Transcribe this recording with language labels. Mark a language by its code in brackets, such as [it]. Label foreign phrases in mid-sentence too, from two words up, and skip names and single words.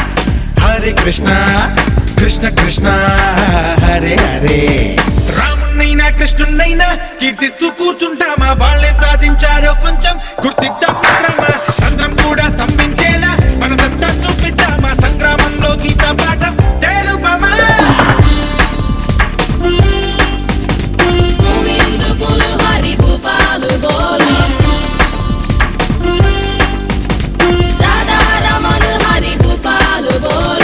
[sa] Krishna Krishna, Hare Hare. [te] రామునైనా కృష్ణునైనా కీర్తిస్తూ కూర్చుంటామా, వాళ్ళేం సాధించారో కొంచెం గుర్తిద్దాం మిత్రమా. సంద్రం కూడా స్తంభించేలా మన సత్తా చూపిద్దామా, సంగ్రామంలో గీత పాఠం తెలుపమా. [hi] गोविंद पुल हरि भूपाल बोलो, राधा रमन हरि भूपाल बोलो।